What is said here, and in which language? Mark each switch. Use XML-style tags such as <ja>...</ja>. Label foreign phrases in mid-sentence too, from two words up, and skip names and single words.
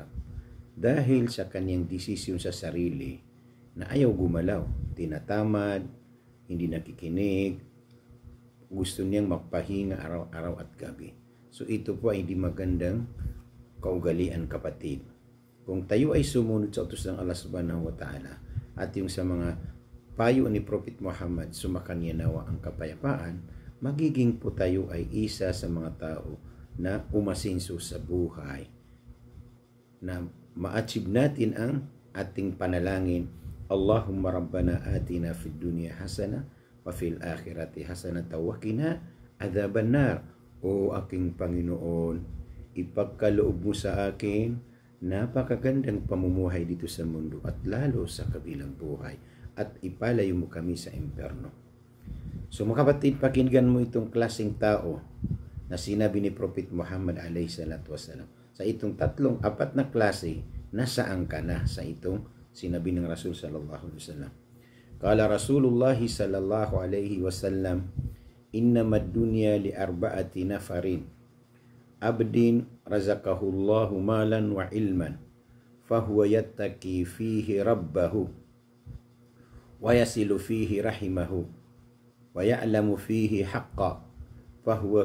<tl>Dahil sa kanyang desisyon sa sarili na ayaw gumalaw, tinatamad, hindi nakikinig, gusto niyang magpahinga araw-araw at gabi. So ito po ay hindi magandang kaugalian, kapatid. Kung tayo ay sumunod sa utos ng Allah</tl> <ar>سبحانه وتعالى</ar> <tl>at yung sa mga payo ni Prophet Muhammad, sumakanya nawa ang kapayapaan, magiging po tayo ay isa sa mga tao na umasinso sa buhay, na ma-achieve natin ang ating panalangin.</tl> <ar>اللهم ربنا آتنا في الدنيا حسنة وفي الآخرة حسنة وقنا عذاب النار.</ar> <tl>O aking Panginoon, ipagkaloob mo sa akin napakagandang pamumuhay dito sa mundo at lalo sa kabilang buhay, at ipalayo mo kami sa impyerno. So mga kapatid, pakinggan mo itong klaseng tao na sinabi ni Prophet Muhammad</tl> <ar>عليه الصلاة والسلام.</ar> <tl>Sa itong apat na klase, nasaan ka na sa itong sinabi ng Rasul</tl> <ar>صلى الله عليه وسلم. قال رسول الله صلى الله عليه وسلم إنما الدنيا لأربعة نفر عبد رزقه الله مالا وعلما فهو يتقي فيه ربه ويصل فيه رحمه ويعلم فيه حقا فهو</ar>